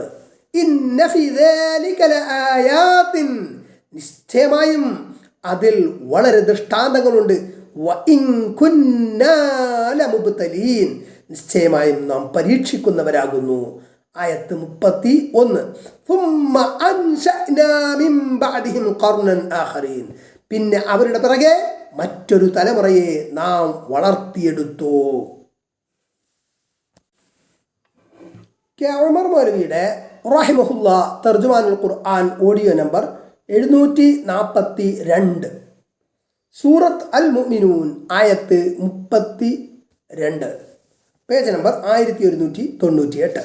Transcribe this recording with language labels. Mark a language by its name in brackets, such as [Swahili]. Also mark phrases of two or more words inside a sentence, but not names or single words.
[Arabic] إن في ذلك لآيات, [Malayalam] നിശ്ചയമായും അതിൽ വളരെ ദൃഷ്ടാന്തങ്ങളുണ്ട്. [Arabic] وإن كنا لمبتلين, [Malayalam] നിശ്ചയമായും നാം പരീക്ഷിക്കുന്നവരാകുന്നു. ആയത്ത് 31. [Arabic] ثم أنشأنا من بعدهم قرنا آخرين, [Malayalam] പിന്നെ അവരുടെ പിറകെ മറ്റൊരു തലമുറയെ നാം വളർത്തിയെടുത്തു. കെ ഉമർ മൗലവിയുടെ റഹിമഹുല്ലാ തർജുമാനുൽ ഖുർആൻ ഓഡിയോ നമ്പർ 742, സൂറത്ത് അൽ മുഅ്മിനൂൻ ആയത്ത് 32, പേജ് നമ്പർ 1198.